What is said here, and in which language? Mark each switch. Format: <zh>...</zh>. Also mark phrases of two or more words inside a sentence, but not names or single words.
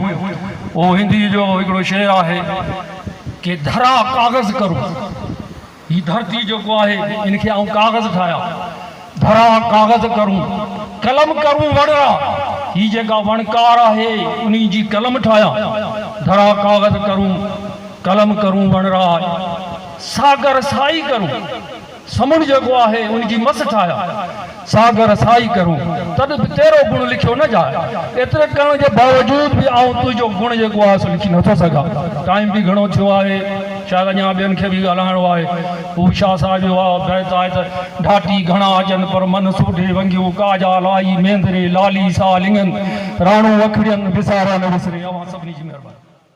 <sd>उहो हिंदी जो हिकिड़ो शेर आहे कि</sd> <hi>धरा काग़ज़ करूं,</hi> <sd>हीअ धरती जेको आहे इनखे आउं काग़ज़ ठाहियां,</sd> <hi>धरा काग़ज़ करूं कलम करूं वणरा,</hi> <sd>हीअ जेका वणकार आहे उन जी कलम ठाहियां,</sd> <hi>धरा काग़ज़ करूं कलम करूं वणरा, सागर साई करूं,</hi> <sd>समुंड जेको आहे उनजी मस ठाहियां,</sd> <hi>सागर साई करूं,</hi> <sd>तॾहिं बि</sd> <hi>तेरो गुण लिखियो न जाए।</hi> <sd>एतिरे करण जे बावजूद बि आउं तुंहिंजो गुण जेको आहे सो लिखी नथो सघां। टाइम बि घणो थियो आहे, शायदि अञा ॿियनि खे बि ॻाल्हाइणो आहे। हू शाह साहिब जो बैत आहे त ढाटी घणा अचनि पर मन सूढे वंगियो, काजा लाई मेंदरे लाली सा लिंगन, राणो अखड़ियनि विसारा न विसरे। अवां सभिनी जी महिरबानी।</sd>